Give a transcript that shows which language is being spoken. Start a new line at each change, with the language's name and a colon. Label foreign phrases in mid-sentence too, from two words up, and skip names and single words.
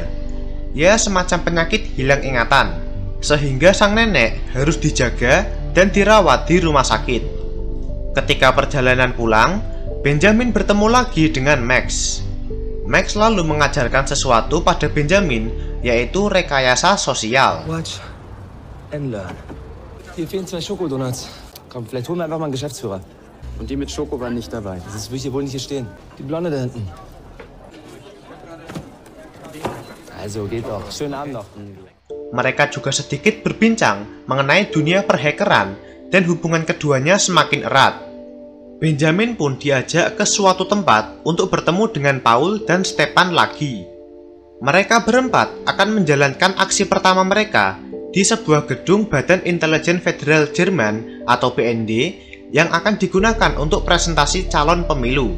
Indonesian: Ya, semacam penyakit hilang ingatan. Sehingga sang nenek harus dijaga dan dirawat di rumah sakit. Ketika perjalanan pulang, Benjamin bertemu lagi dengan Max. Max lalu mengajarkan sesuatu pada Benjamin, yaitu rekayasa sosial.
English: Watch and learn.
German: Hier fehlen 2 Schokodonuts. Komm, vielleicht holen wir einfach mal einen Geschäftsführer. Und die mit Schoko waren nicht dabei. Das will ich hier wohl nicht hier stehen. Die Blonde da hinten. Also, geht doch. Schönen Abend noch.
Indonesian: Mereka juga sedikit berbincang mengenai dunia perhackeran dan hubungan keduanya semakin erat. Benjamin pun diajak ke suatu tempat untuk bertemu dengan Paul dan Stepan lagi. Mereka berempat akan menjalankan aksi pertama mereka di sebuah gedung Badan Intelijen Federal Jerman atau BND yang akan digunakan untuk presentasi calon pemilu.